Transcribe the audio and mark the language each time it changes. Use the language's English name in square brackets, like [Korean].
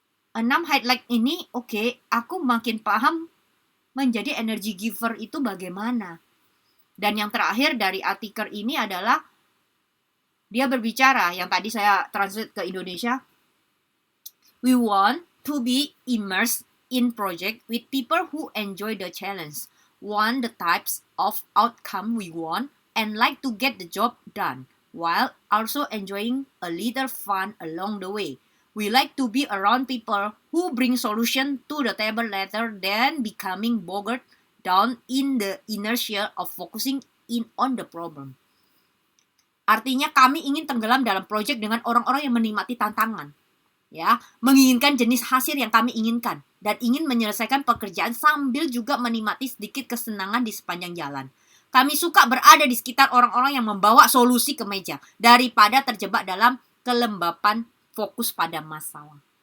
[Indonesian] 6 highlight ini, oke, aku makin paham menjadi energy giver itu bagaimana. Dan yang terakhir dari artikel ini adalah dia berbicara, yang tadi saya translate ke Indonesia. [English] We want to be immersed in project with people who enjoy the challenge, want the types of outcome we want, and like to get the job done, while also enjoying a little fun along the way. We like to be around people who bring solution to the table rather than becoming bogged down in the inertia of focusing in on the problem. [Indonesian] Artinya kami ingin tenggelam dalam proyek dengan orang-orang yang menikmati tantangan. Ya, menginginkan jenis hasil yang kami inginkan dan ingin menyelesaikan pekerjaan sambil juga menikmati sedikit kesenangan di sepanjang jalan. Kami suka berada di sekitar orang-orang yang membawa solusi ke meja daripada terjebak dalam kelembapan fokus pada masalah.